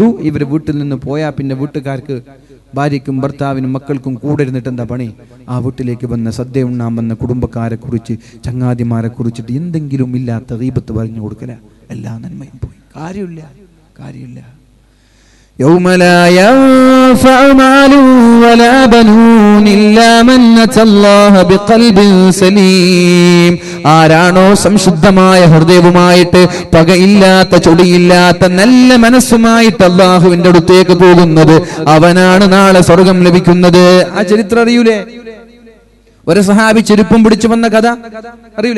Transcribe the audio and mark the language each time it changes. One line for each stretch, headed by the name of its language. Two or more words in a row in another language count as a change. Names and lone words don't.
Malayalam: ഇവർ വീട്ടിൽ നിന്ന് പോയാൽ പിന്നെ വീട്ടുകാർക്ക്, ഭാര്യയ്ക്കും ഭർത്താവിനും മക്കൾക്കും കൂടെ ഇരുന്നിട്ട് എന്താ പണി? ആ വീട്ടിലേക്ക് വന്ന സദ്യ ഉണ്ണാൻ വന്ന കുടുംബക്കാരെ കുറിച്ച്, ചങ്ങാതിമാരെ കുറിച്ചിട്ട് എന്തെങ്കിലും ഇല്ലാത്ത ഗീബത്ത് പറഞ്ഞു കൊടുക്കല. എല്ലാ നന്മയും പോയി. കാര്യമില്ല.
Arabic: يوم لا ينفع مال ولا بنون إلا من أتى الله بقلب سليم.
Malayalam: ആരാണോ സംശുദ്ധമായ ഹൃദയവുമായിട്ട് പകയില്ലാത്ത ചൊടിയില്ലാത്ത നല്ല മനസ്സുമായിട്ട് അല്ലാഹുവിന്റെ അടുത്തേക്ക് പോകുന്നത് അവനാണ് നാളെ സ്വർഗം ലഭിക്കുന്നത്. ആ ചരിത്രം അറിയൂലേ? ഒരു സഹാബി ചെരുപ്പും പിടിച്ചു വന്ന കഥ അറിയൂലേ?